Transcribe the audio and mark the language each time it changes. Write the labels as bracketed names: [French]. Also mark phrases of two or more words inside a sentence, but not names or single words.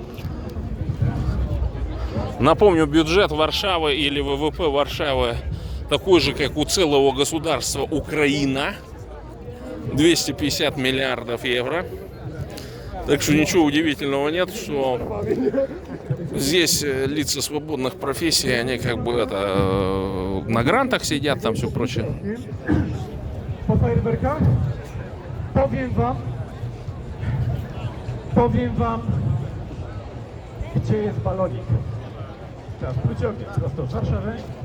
[Russian] Напомню, бюджет Варшавы или ВВП Варшавы такой же, как у целого государства Украина. 250 миллиардов евро. Так что ничего удивительного нет, что здесь лица свободных профессий, они как бы на грантах сидят, там все прочее. [Polish] Po fajerwerkach powiem wam, gdzie jest balonik. Teraz pociągnie prosto w Warszawę.